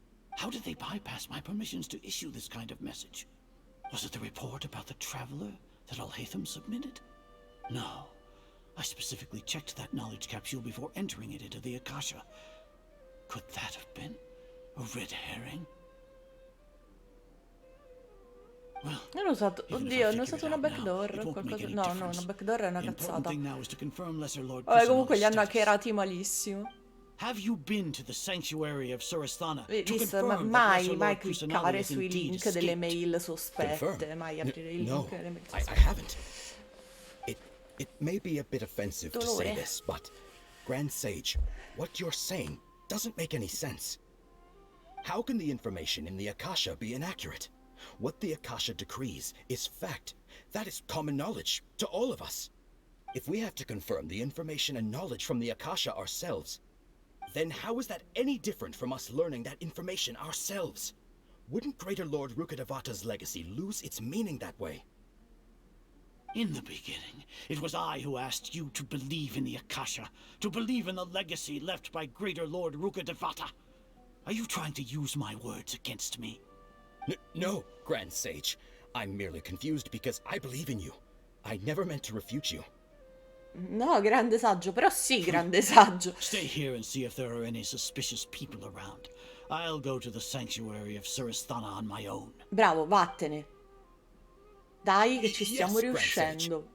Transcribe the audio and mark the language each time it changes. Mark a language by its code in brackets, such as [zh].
[en] How did they bypass my permissions to issue this kind of message? Was it the report about the Traveler that Alhaitham submitted? No. I specifically checked that knowledge capsule before entering it into the AKASHA. Could that have been a red herring? [it] Non ho usato, oddio, hanno usato una backdoor o qualcosa. No, una backdoor è una cazzata. Vabbè, comunque li hanno hackerati malissimo. [en] Have you been to the sanctuary of Surasthana? [it] Visto, mai cliccare sui link delle mail sospette, mai aprire i link delle mail sospette. [en] I haven't. It may be a bit offensive to say this, but Grand Sage, what you're saying doesn't make any sense. How can the information in the AKASHA be inaccurate? What the AKASHA decrees is fact. That is common knowledge to all of us. If we have to confirm the information and knowledge from the AKASHA ourselves, then how is that any different from us learning that information ourselves? Wouldn't Greater Lord Rukkhadevata's legacy lose its meaning that way? In the beginning, it was I who asked you to believe in the AKASHA, to believe in the legacy left by Greater Lord Rukkhadevata. Are you trying to use my words against me? No, Grand Sage. I'm merely confused because I believe in you. I never meant to refute you. [it] No, grande saggio, però sì, grande saggio. [en] Stay here and see if there are any suspicious people around. I'll go to the sanctuary of Surasthana on my own. [it] Bravo, vattene. Dai, che ci stiamo riuscendo.